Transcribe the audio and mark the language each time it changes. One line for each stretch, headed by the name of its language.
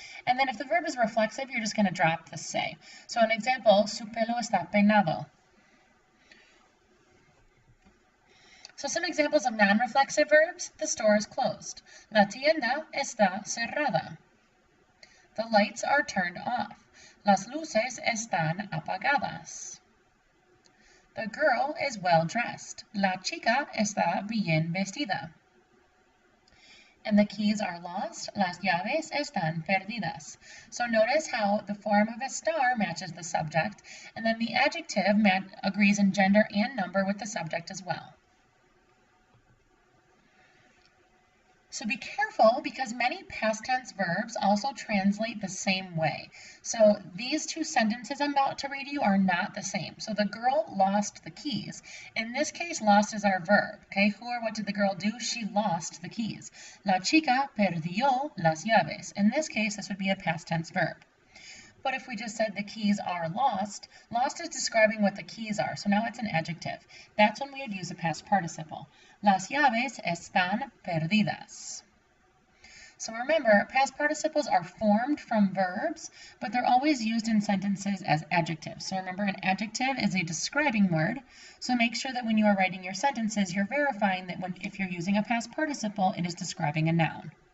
English: And then if the verb is reflexive, you're just going to drop the se. So an example,
Spanish: su pelo está peinado.
English: So some examples of non-reflexive verbs, the store is closed.
Spanish: La tienda está cerrada.
English: The lights are turned off.
Spanish: Las luces están apagadas.
English: The girl is well dressed.
Spanish: La chica está bien vestida.
English: And the keys are lost.
Spanish: Las llaves están perdidas.
English: So notice how the form of estar matches the subject, and then the adjective agrees in gender and number with the subject as well. So be careful because many past tense verbs also translate the same way. So these two sentences I'm about to read you are not the same. So the girl lost the keys. In this case, lost is our verb. Okay, who or what did the girl do? She lost the keys.
Spanish: La chica perdió las llaves.
English: In this case, this would be a past tense verb. But if we just said the keys are lost, lost is describing what the keys are, so now it's an adjective. That's when we would use a past participle.
Spanish: Las llaves están perdidas.
English: So remember, past participles are formed from verbs, but they're always used in sentences as adjectives. So remember, an adjective is a describing word, so make sure that when you are writing your sentences, you're verifying that if you're using a past participle, it is describing a noun.